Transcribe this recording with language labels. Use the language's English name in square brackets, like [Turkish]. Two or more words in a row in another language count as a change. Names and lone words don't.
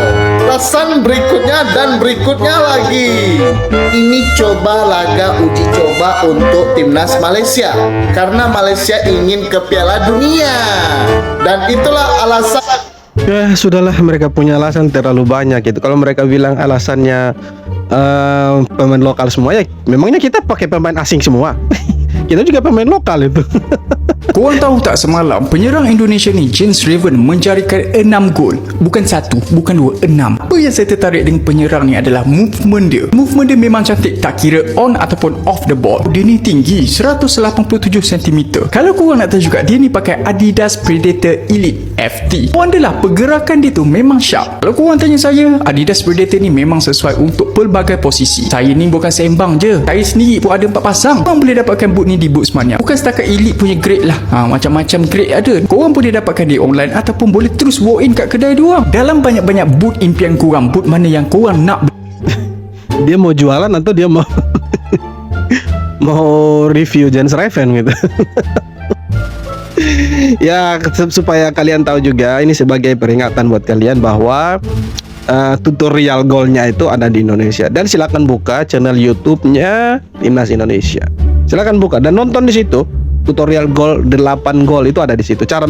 [Indonesian] Alasan berikutnya dan berikutnya lagi, ini coba laga uji coba untuk timnas Malaysia karena Malaysia ingin ke Piala Dunia. Dan itulah alasan. Ya sudahlah, mereka punya alasan terlalu banyak gitu. Kalau mereka bilang alasannya pemain lokal semua, ya memangnya kita pakai pemain asing semua. Kita juga pemain lokal itu. [Malay] Korang tahu tak semalam penyerang Indonesia ni Jens Raven menjarikan 6 gol. Bukan 1, bukan 2, 6. Apa yang saya tertarik dengan penyerang ni adalah movement dia. Movement dia memang cantik, tak kira on ataupun [English] off the ball. [Malay] Dia ni tinggi 187 cm. Kalau korang nak tahu juga, dia ni pakai Adidas Predator Elite FT. Wonderlah, pergerakan dia tu memang sharp. Kalau korang tanya saya, Adidas Predator ni memang sesuai untuk pelbagai posisi. Saya ni bukan sembang je, saya sendiri pun ada 4 pasang. Korang boleh dapatkan boot ni di Bootsmania. Bukan setakat elite punya grade lah, macam-macam grade ada. Korang boleh dapatkan di online ataupun boleh terus [English] walk in [Malay] kat kedai diorang. Dalam banyak-banyak boot impian korang, boot mana yang korang nak. [Indonesian] Dia mau jualan atau dia mau mau review Jens Raven gitu. Ya supaya kalian tahu juga, ini sebagai peringatan buat kalian bahwa tutorial golnya itu ada di Indonesia. Dan silakan buka channel YouTube-nya Timnas Indonesia. Silakan buka dan nonton di situ. Tutorial gol 8 gol itu ada di situ.